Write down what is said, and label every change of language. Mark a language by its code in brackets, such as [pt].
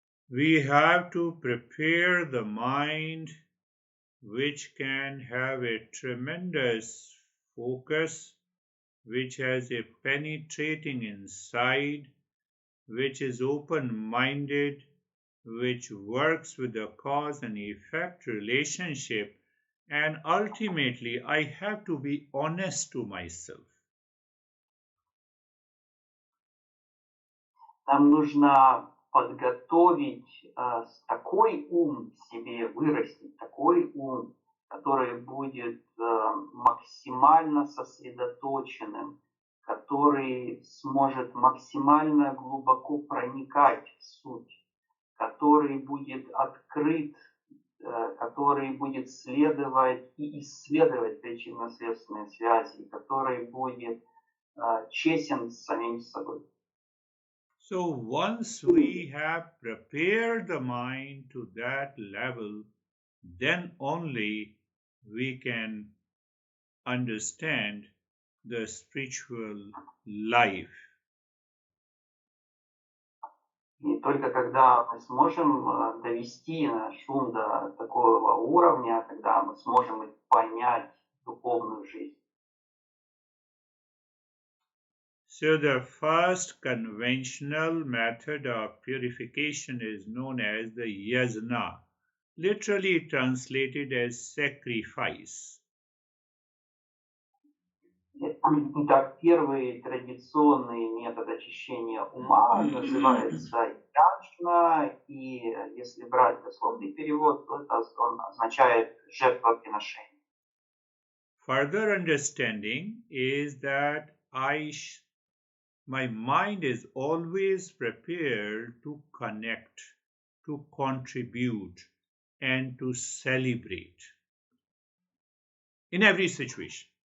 [en] We have to prepare the mind, which can have a tremendous focus, which has a penetrating insight, which is open-minded, which works with the cause and effect relationship, and ultimately I have to be honest to myself. [ru] Нам нужно подготовить такой ум в себе, вырастить такой ум, который будет максимально сосредоточенным, который сможет максимально глубоко проникать в суть, который будет открыт, который будет следовать и исследовать причинно-следственные связи, который будет честен с самим собой. [en] So once we have prepared the mind to that level, then only we can understand the spiritual life. [ru] И только когда мы сможем довести наш ум до такого уровня, когда мы сможем понять духовную жизнь. [en] So the first conventional method of purification is known as the yajna, literally translated as sacrifice. [ru] Итак, первый традиционный метод очищения ума называется яджна, и если брать дословный перевод, то это он означает жертвоприношение. [en] Further understanding is that my mind is always prepared to connect, to contribute, and to celebrate in every situation.